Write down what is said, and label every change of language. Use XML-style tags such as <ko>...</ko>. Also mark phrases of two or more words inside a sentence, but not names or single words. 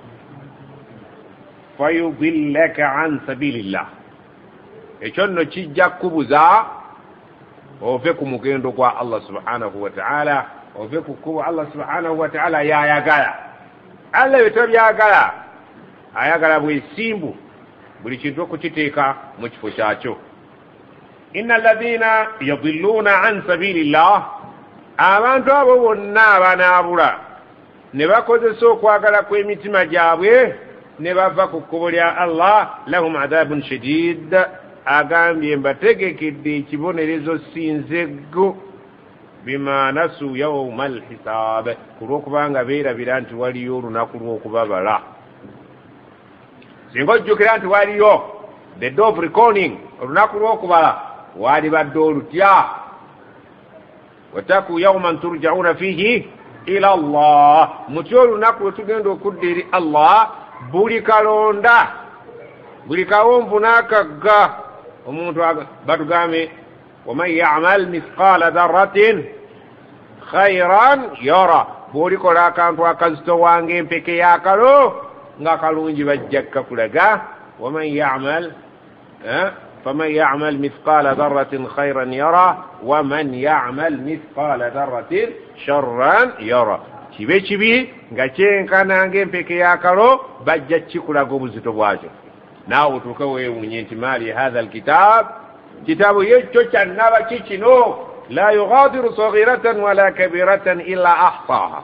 <ar>فيضلك عن سبيل الله,</ar> <lg>ekyo nno kijja kukubuza ove ku mugendo gwa</lg> <ar>الله سبحانه وتعالى,</ar> <lg>ove ku kkubo</lg> <ar>الله سبحانه وتعالى</ar> <lg>yayagala. Allah bwe byagala, ayagala bwesimbu buli kintu okukiteeka mu kifo kyakyo.</lg> <ar>Inna alladhina yadilluna an sabilillah,</ar> <lg>abantu abo bonna abanaabula ne bakozesa okwagala kw'emitima gyabwe ne bava ku kkubo lya Allah,</lg> <ar>لهم عذاب شديد,</ar> <lg>agambye mbategekedde ekibonerezo sinzeggo,</lg> <ar>bima nasu yawma alhisab,</ar> <lg>kulwokubanga beerabira nti waliyo olunaku lw'okubabala. Singa ojjukira nti waliyo</lg> <en>the day of reckoning,</en> <lg>olunaku lw'okubala, wali badde olutya?</lg> <ar>Wataku yawman turja'una fihi ila Allah,</ar> <lg>mutya olunaku lwe tugenda okudda eri Allah buli kalonda buli kawonvu n'akagga omuntu batugambe</lg> <ar>ومن يعمل مثقال ذرة خيرا يره</ar> <lg>bw'olikola akantu akazito wange empeke yakalo nga kalungi bajja kakulaga</lg> <ar>ومن يعمل فمن يعمل مثقال ذرة خيرا يره ومن يعمل مثقال ذرة شرا يره</ar> <lg>kibe kibi nga kyenkana ng'empeke yakalo bajja kikulaga obuzito bwakyo naawe otuuke weewunye nti</lg> <ar>مال هذا الكتاب</ar> <lg>kitabu yekyo kyannaba kikino</lg> <ar>لا يغادر صغيرة ولا كبيرة إلا أحصاها</ar>